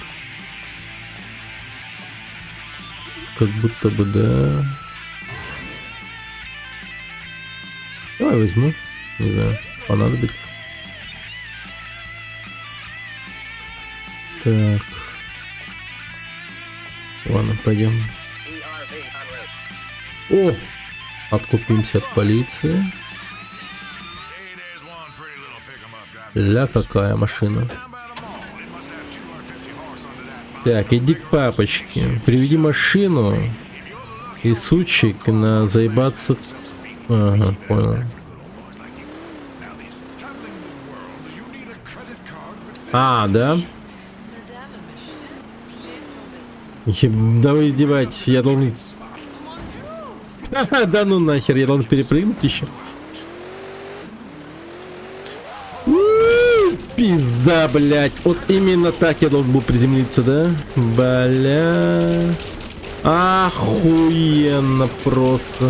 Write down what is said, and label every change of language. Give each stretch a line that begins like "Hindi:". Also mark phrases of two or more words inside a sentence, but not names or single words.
Russian: Как будто бы, да. возьму. Не знаю, понадобится. Так. Ладно, пойдем.
English: ERV en route.
Russian: О! Откупимся от полиции.
English: Hey, there's one pretty little pick 'em up driving
Russian: Ля, какая машина.
English: down by the mall. It must have 250 horse under that.
Russian: Так, иди к папочке. Приведи машину и сучек на заебаться. Ага, понял.
English: Now this traveling the world, do you need a credit card with
Russian: А, да?
French: Madame, monsieur, clés sur bête.
Russian: Да вы издеваетесь, я должен... Ха-ха, да ну нахер, я должен перепрыгнуть еще. Пизда, блять. Вот именно так я должен был приземлиться, да? Бля. Охуенно просто.